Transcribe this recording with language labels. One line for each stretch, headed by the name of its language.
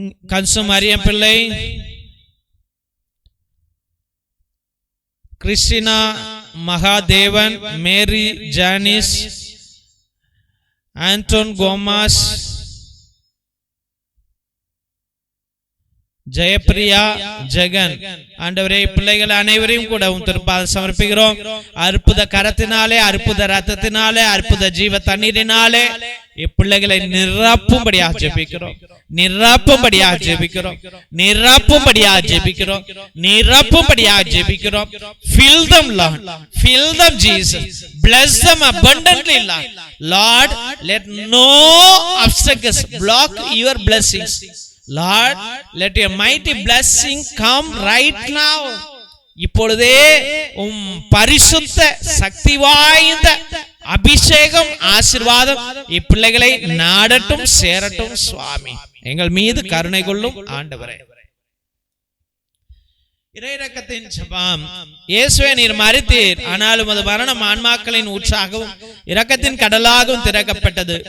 Tamil: கன்சு மரியம் பிள்ளை, கிறிஸ்டினா, மகாதேவன், மேரி, Janice, Anton, கோமாஸ், Jayapriya, Jagan, ஆண்டவரே பிள்ளைகள் அனைவரையும் கூட உன் திருப்பாதம் சமர்ப்பிக்கிறோம். அற்புத கரத்தினாலே, அற்புத ரத்தத்தினாலே, அற்புத ஜீவ தண்ணீரினாலே இப்பிள்ளைகளை நிரப்பும்படியாக ஜெபிக்கிறோம், நிரப்பும்படியாக ஜெபிக்கிறோம், நிரப்பும்படியாக ஜெபிக்கிறோம், நிரப்பும்படியாக ஜெபிக்கிறோம்.
English: Fill them, Lord. Fill them, Jesus. Bless them abundantly, Lord. Lord, let no obstacles block your blessings. Lord, let your mighty blessing come right now.
Tamil: இப்பொழுதே பரிசுத்த சக்தி வாய்ந்த அபிஷேகம், ஆசீர்வாதம் இப்பிள்ளைகளை நாடட்டும், சேரட்டும் சுவாமி. எங்கள் மீது கருணை கொள்ளும் ஆண்டவரே. இறைரக்கத்தின் ஜெபம். இயேசுவே, நீர் மரித்தீர், ஆனாலும் அது மரணம் ஆன்மாக்களின் ஊற்றாகவும் இரக்கத்தின் கடலாகவும் திறக்கப்பட்டது.